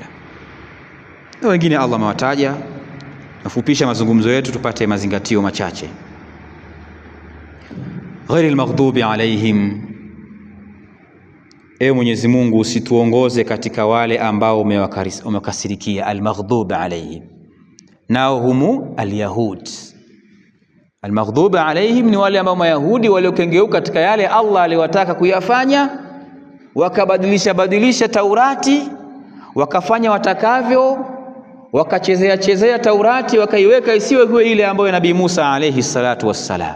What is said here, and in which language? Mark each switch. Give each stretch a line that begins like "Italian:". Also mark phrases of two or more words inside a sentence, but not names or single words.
Swahili: Na wengine Allah amewataja. Nafupisha mazungumzo yetu tupate mazingatio machache.
Arabic: غير المغضوب عليهم,
Swahili: ewe Mwenyezi Mungu usituongoze katika wale ambao umewakasirikia.
Arabic: المغضوب عليهم nao هم اليهود. المغضوب عليهم
Swahili: ni wale ambao mayahudi waliokengeuka katika yale Allah aliwataka kuyafanya, wakabadilisha Taurati, wakafanya watakavyo, wakachezea Taurati, wakaiweka isiwe hiyo ile ambayo Nabii Musa
Arabic: عليه الصلاة والسلام.